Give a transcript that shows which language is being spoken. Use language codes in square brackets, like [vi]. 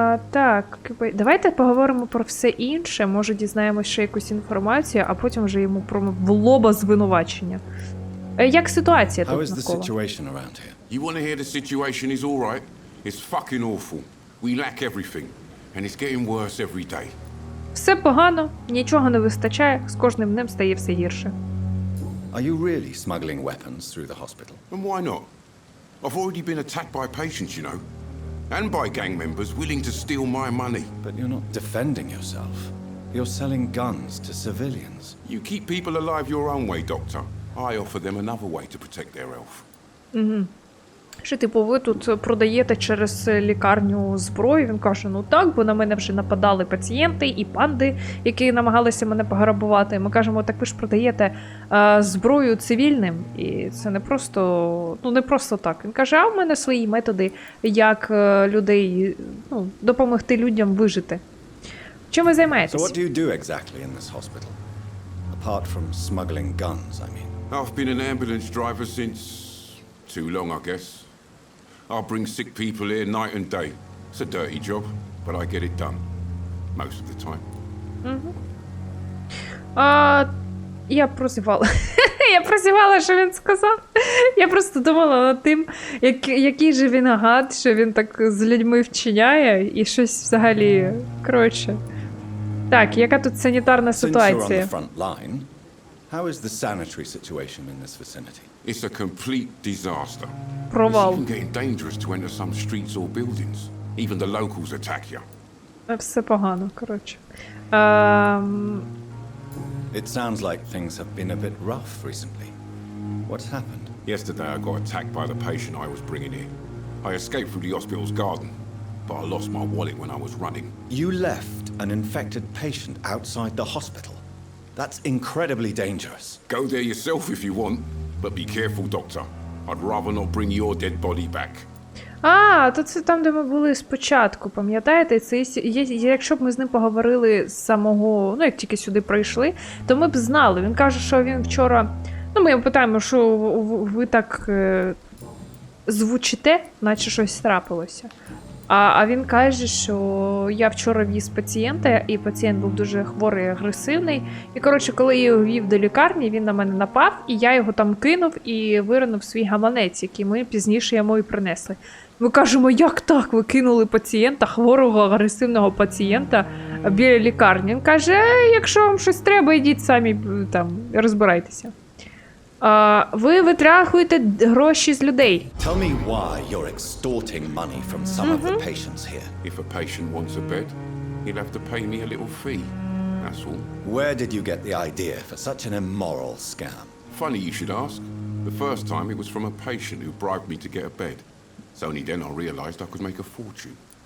[uk] Так, давайте поговоримо про все інше. Може дізнаємось ще якусь інформацію, а потім вже йому в лоба звинувачення. Як ситуація [en] How [uk] тут [en] is the [uk] навколо? [en] situation around here? You want to hear the situation is all right? It's fucking awful. We lack everything, and it's getting worse every day. [uk] Все погано, нічого не вистачає, з кожним днем стає все гірше. [en] Are you really smuggling weapons through the hospital? And why not? I've already been attacked by patients, you know, and by gang members willing to steal my money. But you're not defending yourself. You're selling guns to civilians. You keep people alive your own way, Doctor. I offer them another way to protect their health. [uk] Що, типу, ви тут продаєте через лікарню зброю? Він каже, ну так, бо на мене вже нападали пацієнти і панди, які намагалися мене пограбувати. Ми кажемо, так ви ж продаєте зброю цивільним, і це не просто так. Він каже, а в мене свої методи, як людей, допомогти людям вижити. Чим ви займаєтесь? [en] So what do you do exactly in this hospital? Apart from smuggling guns, I mean. I've been an ambulance driver since too long, I guess. I'll bring sick people here night and day. It's a dirty job, but I get it done. Most of the time. [uk] Я прозівала. Я прозівала, що він сказав. Я просто думала над тим, який же він гад, що він так з людьми вчиняє, і щось взагалі, коротше. Так, яка тут санітарна ситуація? [en] Since you're on the front line, how is the sanitary situation in this vicinity? It's a complete disaster. [uk] Провал. [en] It's even getting dangerous to enter some streets or buildings. Even the locals attack you. [uk] Все погано, коротше. [en] It sounds like things have been a bit rough recently. What's happened? Yesterday I got attacked by the patient I was bringing here. I escaped through the hospital's garden, but I lost my wallet when I was running. You left an infected patient outside the hospital. That's incredibly dangerous. Go there yourself if you want, but be careful, Doctor. I'd rather not bring your dead body back. [uk] То це там, де ми були спочатку, пам'ятаєте? Це якщо б ми з ним поговорили з самого, як тільки сюди прийшли, то ми б знали. Він каже, що він вчора, ми його питаємо, що ви так звучите, наче щось трапилося. А він каже, що я вчора віз пацієнта, і пацієнт був дуже хворий і агресивний. І, коротше, коли я його вів до лікарні, він на мене напав, і я його там кинув і виринув свій гаманець, який ми пізніше йому і принесли. Ми кажемо, як так? Ви кинули пацієнта, хворого, агресивного пацієнта біля лікарні. Він каже, якщо вам щось треба, йдіть самі там, розбирайтеся. Ви витрачуєте гроші з людей. [en] Tell me why you're extorting money from some of the patients here. If a patient wants a bed, he'll have to pay me a little fee. That's all. Where did you get the idea for such an immoral scam? Funny you should ask. The first time it was from a patient who bribed me to get a bed. It's only then I realized I could make a fortune.